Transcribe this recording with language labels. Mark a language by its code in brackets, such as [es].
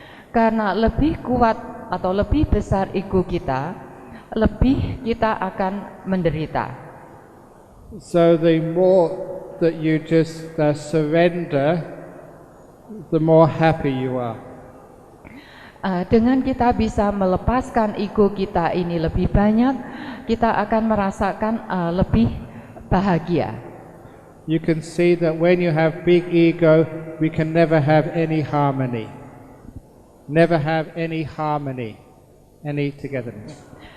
[id] Karena lebih kuat atau lebih besar ego kita, lebih kita akan menderita. [en] So the more that you just surrender, the more happy you are. [id] Dengan kita bisa melepaskan ego kita ini lebih banyak, kita akan merasakan lebih bahagia. [en] You can see that when you have big ego, we can never have any harmony. Never have any harmony, any togetherness.